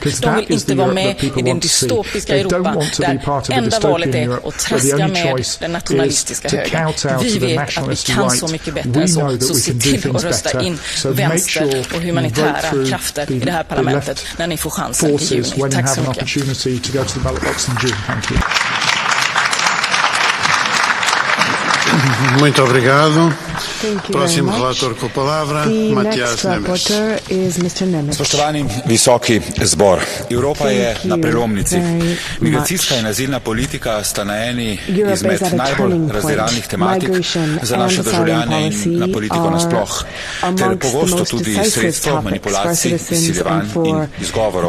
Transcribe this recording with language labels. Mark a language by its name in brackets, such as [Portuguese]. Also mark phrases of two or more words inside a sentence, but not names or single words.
[Swedish] De vill inte vara med i den dystopiska Europa där enda valet är att traska med den nationalistiska högern. Vi vet att vi kan så mycket bättre än så se till att rösta in vänster och humanitära krafter i det här parlamentet när ni får chansen i juni. Tack så mycket. [Portuguese] Muito obrigado. Próximo relator com a palavra, Mathias Nemes. [Slovenian] Spoštovani visoki zbor, Evropa je na prelomnici. Migracijska in azilna politika sta na eni izmed najbolj razdiranih tematik za naše državljane in na politiko nasploh, ter pogosto tudi sredstvo manipulacij, izsiljevanj in izgovorov.